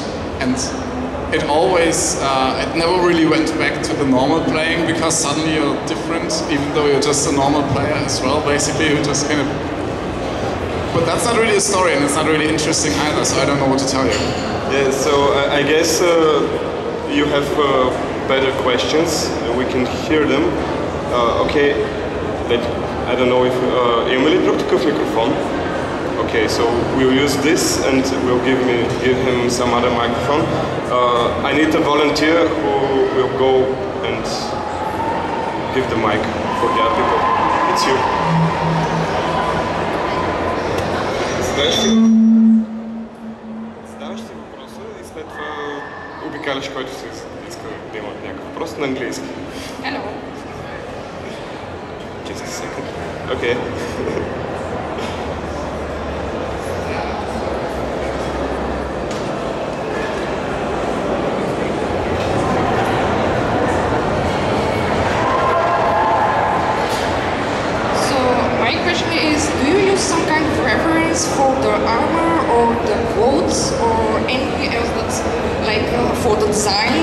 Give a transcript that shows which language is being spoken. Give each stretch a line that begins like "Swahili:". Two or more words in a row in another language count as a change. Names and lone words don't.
English: And it always, it never really went back to the normal playing, because suddenly you're different, even though you're just a normal player as well, basically. You just kind of... But that's not really a story, and it's not really interesting either, so I don't know what to tell you. Yeah, so I guess you have better questions. We can hear them. Okay. I don't know if...
Bulgarian: Има ли друг такъв микрофон?
English: Okay, so we'll use this and we'll give him some other microphone. I need a volunteer who will go and give the mic for the other people. It's you.
Bulgarian: Задаваш си въпроса и след това обикаляш, който си иска да има някакъв въпрос на английски.
English: Hello. Just a second. Okay. So my question is, do you use some kind of reference for the armor or the quotes or anything else that's like for the design?